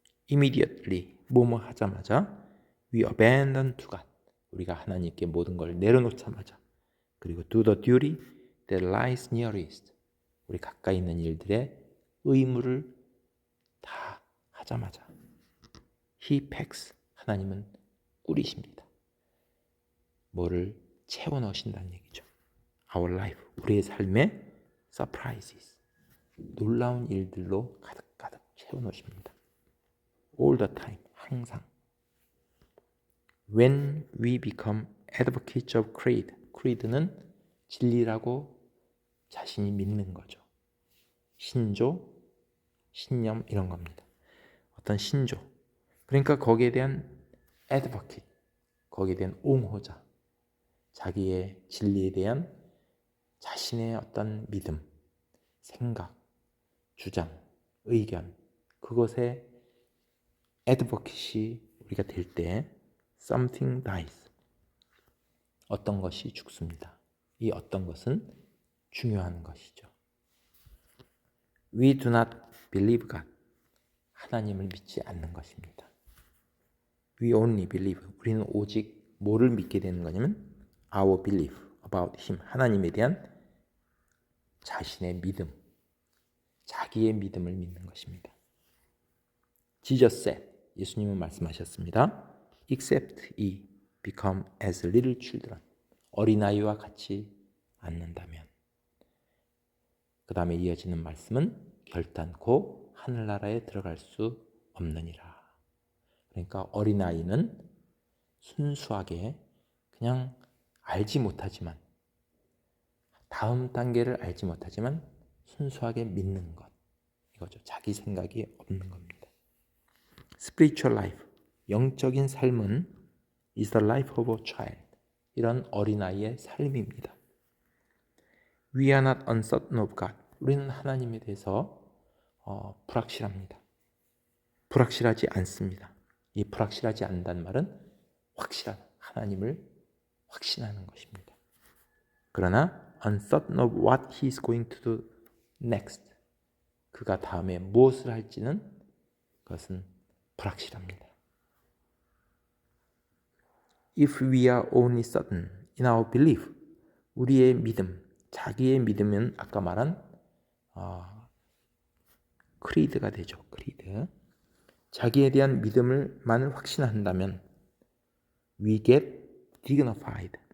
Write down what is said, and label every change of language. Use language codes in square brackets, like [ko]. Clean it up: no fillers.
[en] Immediately, [ko] 뭐뭐 하자마자 [en] we abandon to God, [ko] 우리가 하나님께 모든 걸 내려놓자마자, 그리고 [en] do the duty that lies nearest, [ko] 우리 가까이 있는 일들의 의무를 다 하자마자 [en] He packs, [ko] 하나님은 꾸리십니다. 뭐를 채워 넣으신다는 얘기죠. [en] Our life, [ko] 우리의 삶에 [en] surprises, [ko] 놀라운 일들로 가득가득 채워 넣으십니다. [en] All the time, [ko] 항상. [en] When we become advocates of creed [ko] 는 진리라고 자신이 믿는 거죠. 신조, 신념 이런 겁니다. 어떤 신조. 그러니까 거기에 대한 advocate, 거기에 대한 옹호자, 자기의 진리에 대한 자신의 어떤 믿음, 생각, 주장, 의견, 그것에 advocate이 우리가 될 때 [en] something dies, [ko] 어떤 것이 죽습니다. 이 어떤 것은 중요한 것이죠. [en] We do not believe God, [ko] 하나님을 믿지 않는 것입니다. [en] We only believe, [ko] 우리는 오직 뭐를 믿게 되는 거냐면 [en] our belief about Him, [ko] 하나님에 대한 자신의 믿음, 자기의 믿음을 믿는 것입니다. [en] Jesus said, [ko] 예수님은 말씀하셨습니다. [en] Except ye become as little children, [ko] 어린아이와 같이 않는다면. 그 다음에 이어지는 말씀은 결단코 하늘나라에 들어갈 수 없느니라. 그러니까 어린아이는 순수하게 그냥 알지 못하지만, 다음 단계를 알지 못하지만 순수하게 믿는 것, 이거죠. 자기 생각이 없는 겁니다. [en] Spiritual life, [ko] 영적인 삶은 [en] is the life of a child, [ko] 이런 어린아이의 삶입니다. [en] We are not uncertain of God, [ko] 우리는 하나님에 대해서 불확실합니다. 불확실하지 않습니다. 이 불확실하지 않는다는 말은 확실한 하나님을 확신하는 것입니다. [en] 그러나 uncertain of what he is going to do next, [ko] 그가 다음에 무엇을 할지는 그것은 불확실합니다. [en] If we are only certain in our belief, [ko] 우리의 믿음, 자기의 믿음은 아까 말한 크리드가 되죠. 크리드. 자기에 대한 믿음을만을 확신한다면 [en] we get dignified.